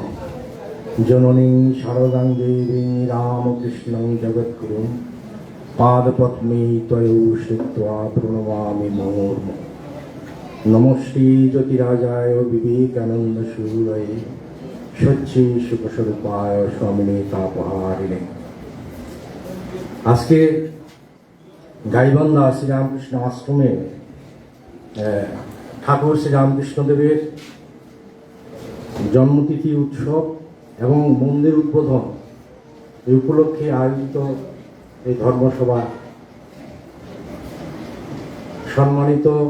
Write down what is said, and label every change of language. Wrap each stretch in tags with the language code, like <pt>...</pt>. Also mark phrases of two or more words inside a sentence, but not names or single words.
<sa>जननीं शारदां देवीं रामकृष्णं जगद्गुरुं पादपद्मे त्वयो श्रुत्वा प्रणमामि मुहुर्मुहुः। नमस्ते ज्योतिराजाय विवेकानन्दसूरये सच्चे सुखस्वरूपाय स्वामिने तापहारिणे।</sa> <bn>আজকে গাইবান্ধা শ্রীরামকৃষ্ণ আশ্রমে ঠাকুর শ্রীরামকৃষ্ণদেবের জন্মতিথি উৎসব এবং মন্দির উদ্বোধন এই উপলক্ষে আয়োজিত এই ধর্মসভা সম্মানিত</bn>